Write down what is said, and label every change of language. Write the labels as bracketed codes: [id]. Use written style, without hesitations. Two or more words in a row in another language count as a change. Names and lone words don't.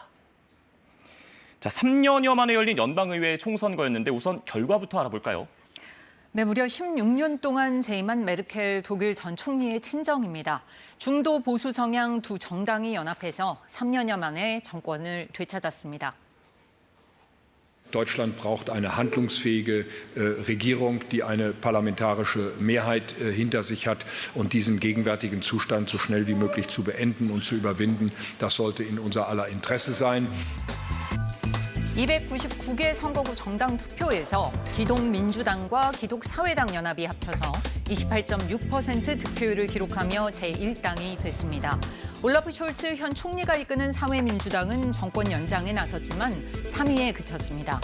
[ko] 자, 3년여 만에 열린 연방의회 총선거였는데 우선 결과부터 알아볼까요? 네, 무려 16년 동안 재임한 메르켈 독일 전 총리의 친정입니다. 중도 보수 성향 두 정당이 연합해서 3년여 만에 정권을 되찾았습니다. [de] Deutschland braucht eine handlungsfähige Regierung, die eine parlamentarische Mehrheit hinter sich hat. Und diesen gegenwärtigen Zustand so schnell wie möglich zu beenden und zu überwinden, das sollte in unser aller Interesse sein. [ko] 299개 선거구 정당 투표에서 기독민주당과 기독사회당 연합이 합쳐서 28.6% 득표율을 기록하며 제1당이 됐습니다. 올라프 숄츠 현 총리가 이끄는 사회민주당은 정권 연장에 나섰지만 3위에 그쳤습니다.